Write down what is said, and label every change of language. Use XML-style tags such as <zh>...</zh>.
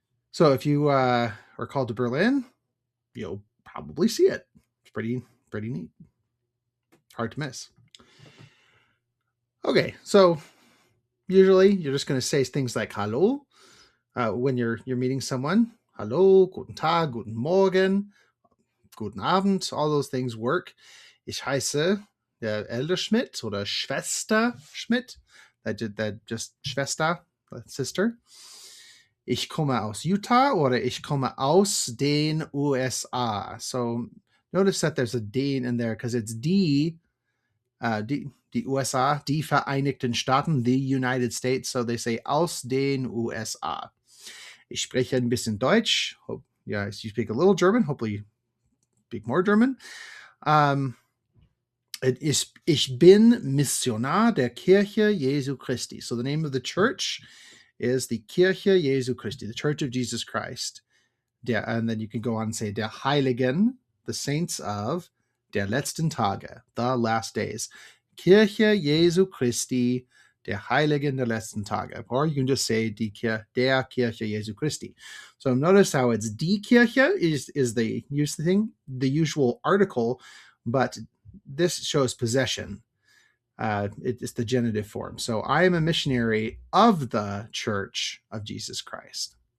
<en>So if you are called to Berlin, you'll probably see it. It's pretty neat. Hard to miss. Okay, so usually you're just going to say things like "Hallo" when you're meeting someone.</en> <de>Hallo, guten Tag, guten Morgen, guten Abend.</de> <en>All those things work.</en> <de>Ich heiße der Elder Schmidt oder Schwester Schmidt.</de> <en>That just Schwester, sister.</en> <de>Ich komme aus Utah oder ich komme aus den USA.</de> <en>So notice that there's a den in there because it's</en> <de>die USA, die Vereinigten Staaten,</de> <en>the United States. So they say</en> <de>aus den USA. Ich spreche ein bisschen Deutsch.</de> <en>Yeah, you speak a little German. Hopefully you speak more German.</en> <de>Ich bin Missionar der Kirche Jesu Christi.</de> <en>So the name of the church is the Kirche Jesu Christi, the Church of Jesus Christ. And then you can go on and say</en> <de>der Heiligen,</de> <en>the saints of</en> <de>der letzten Tage,</de> <en>the last days.</en> <de>Kirche Jesu Christi, der Heiligen der letzten Tage.</de> <en>Or you can just say der Kirche Jesu Christi. So notice how it's die Kirche is the usual article, but this shows possession. It's the genitive form. So I am a missionary of the Church of Jesus Christ.</en>